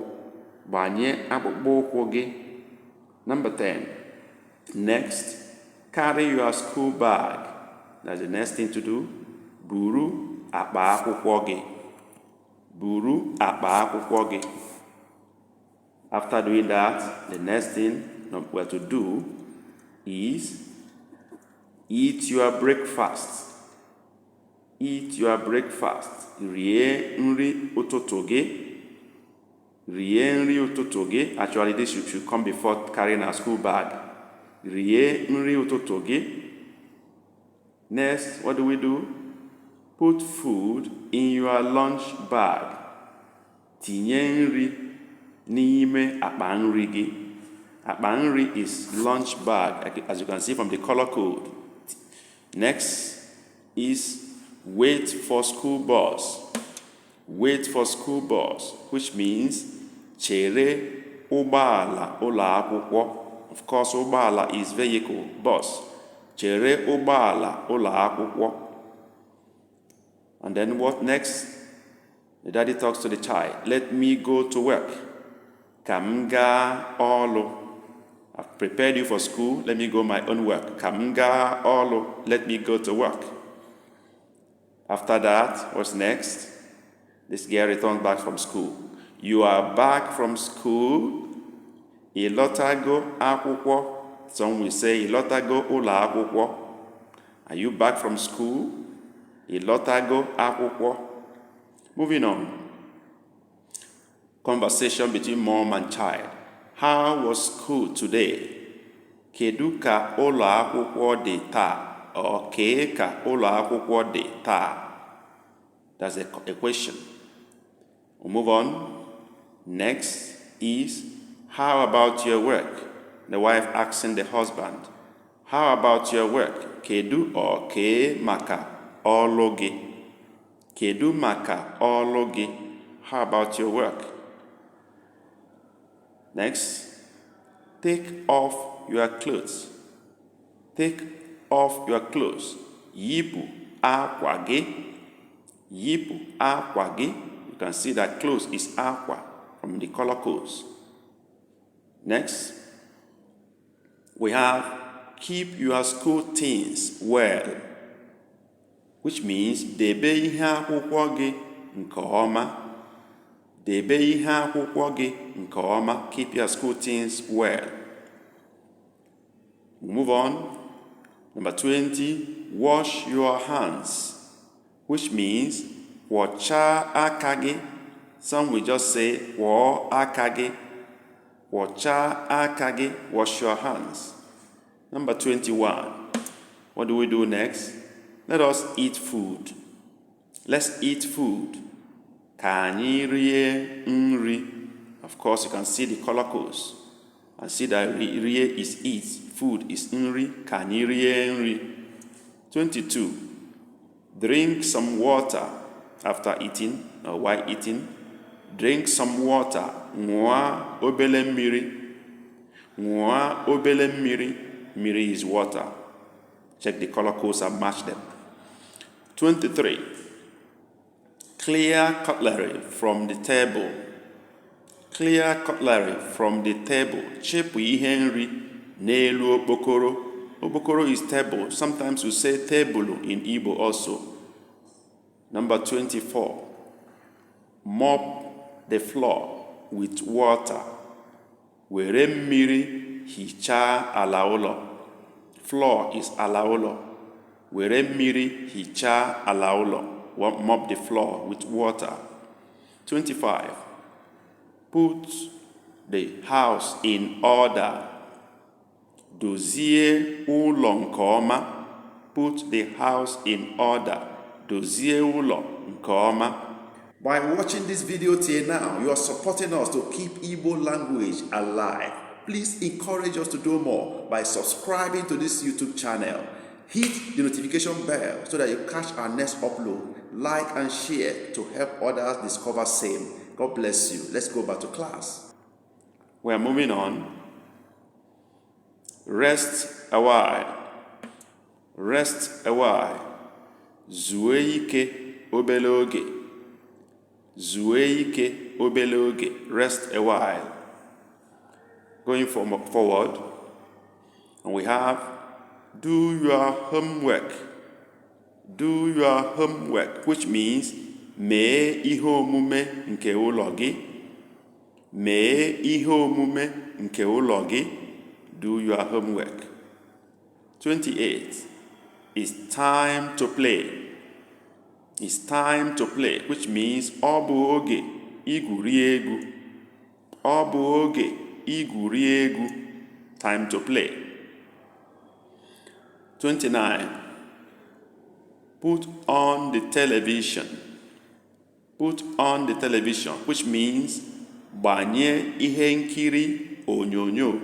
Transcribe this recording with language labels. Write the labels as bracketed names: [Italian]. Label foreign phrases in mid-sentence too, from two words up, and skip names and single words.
[Igbo] Banye akpụkpọ ụkwụ gị. [English] Number 10. Next, carry your school bag. That's the next thing to do. [Igbo] Buru akpa akwụkwọ gị. Buru akpa akwụkwọ gị. [English] After doing that, the next thing we have to do is eat your breakfast. Eat your breakfast. [Igbo] Rie nri ụtụtụ gị. Rie nri ụtụtụ gị. [English] Actually, this should come before carrying a school bag. [Igbo] Rie nri ụtụtụ gị. [English] Next, what do we do? Put food in your lunch bag. [Igbo] Tinye nri n'ime akpa nri gị. Akpa nri [English] is lunch bag, as you can see from the color code. Next is wait for school bus. Wait for school bus, which means [Igbo] chere ụgbọala ụlọ akwụkwọ. [English] Of course, ụgbọala is vehicle, bus. [Igbo] Chere ụgbọala ụlọ akwụkwọ. [English] And then what next? The daddy talks to the child. Let me go to work. [Igbo] Ka m gaa ọrụ. [English] I've prepared you for school. Let me go my own work. [Igbo] Ka m gaa ọrụ. [English] Let me go to work. After that, what's next? This girl returns back from school. You are back from school. [Igbo] Ịlọtago akwụkwọ. [English] Some will say [Igbo] ịlọtago ụlọ akwụkwọ. [English] Are you back from school? [Igbo] Ịlọtago akwụkwọ. [English] Moving on. Conversation between mom and child. How was school today? [Igbo] Kedu ka ụlọ akwụkwọ dị taa? or kee ka ụlọ akwụkwọ dị taa? [English] That's a question. We'll move on. Next is, how about your work? The wife asking the husband, how about your work? [Igbo] Kedu or kee maka ọlụ gị? Kedu maka ọlụ gị? [English] How about your work? Next, take off your clothes. Take off your clothes. [Igbo] Yipu akwa gị. Yipu akwa gị. [English] You can see that clothes is aqua from the color codes. Next, we have keep your school things well, which means [Igbo] debe ihe akwụkwọ gị nke ọma. Debe ihe akwụkwọ gị nke ọma. [English] Keep your school things well. We'll move on. Number 20, wash your hands, which means [Igbo] kwọchaa aka gị. [English] Some will just say [Igbo] kwọọ aka gị. Kwọchaa aka gị. [English] Wash your hands. Number 21, what do we do next? Let us eat food. Let's eat food. [Igbo] Ka anyị rie nri. [English] Of course, you can see the color codes and see that rie is eat, food is nri, [Igbo] ka anyị rie nri. [English] 22, drink some water after eating or while eating. Drink some water. [Igbo] Ṅụọ obele mmiri. Ṅụọ obele mmiri. Mmiri [English] is water. Check the color codes and match them. 23, clear cutlery from the table. Clear cutlery from the table. [Igbo] Chepụ ihe nri n'elu okpokoro. [English] Okpokoro is table. Sometimes we say table in Igbo also. Number 24, mop the floor with water. [Igbo] Were mmiri hichaa ala ụlọ. [English] Floor is [Igbo] ala ụlọ. Were mmiri hichaa ala ụlọ. [English] Mop the floor with water. 25, put the house in order. [Igbo] Dozie ụlọ nke ọma. [English] Put the house in order. [Igbo] Dozie ụlọ nke ọma. [English] By watching this video till now, you are supporting us to keep Igbo language alive. Please encourage us to do more by subscribing to this YouTube channel. Hit the notification bell so that you catch our next upload. Like and share to help others discover same. God bless you. Let's go back to class. We are moving on. Rest a while. Rest a while. [Igbo] Zuo ike obele oge. Zuo ike obele oge. [English] Rest a while. Going forward, and we have do your homework. Do your homework, which means [Igbo] mee ihe omume nke ụlọ gị. Mee ihe omume nke ụlọ gị. [English] Do your homework. 28, it's time to play. It's time to play, which means [Igbo] ọ bụ oge igwuri egwu. Ọ bụ oge igwuri egwu. [English] Time to play. 29, put on the television. Put on the television, which means [Igbo] gbanye ihe nkiri onyonyo.